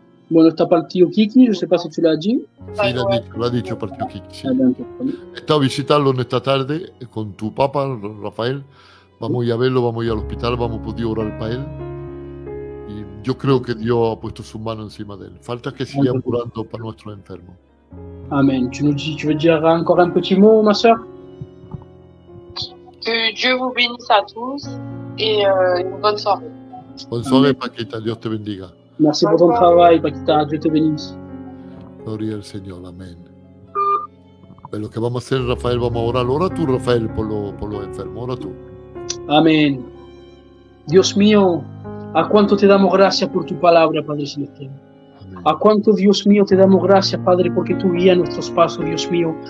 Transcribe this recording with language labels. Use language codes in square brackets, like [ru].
[fr] Bon, t'as pas le tío Kiki, je sais pas si tu l'as dit. [es] Sí, lo ha dicho Partido Kiki. Sí. Amen. He estado a visitarlo en esta tarde con tu papá, Rafael. Vamos a ir a verlo, vamos a ir al hospital, vamos a poder orar para él. Y yo creo que Dios ha puesto su mano encima de él. Falta que sigan orando para nuestros enfermos. Amen. [fr] Tu veux dire encore un petit mot, ma sœur? Que Dieu vous bénisse à tous et une bonne soirée. Bonne soirée, Paquita. [es] Dios te bendiga. [fr] Merci pour ton travail, Paquita. Dieu te bénisse. [es] Gloria al Señor. Amén. Pues lo que vamos a hacer, Rafael, vamos a orar. Ora tú, Rafael, por los enfermos. Ora tú. Amén. Dios mío, A cuánto te damos gracias por tu palabra, Padre Celestial. Amén. A cuánto, Dios mío, te damos gracias, Padre, porque tú guías nuestros pasos, Dios mío.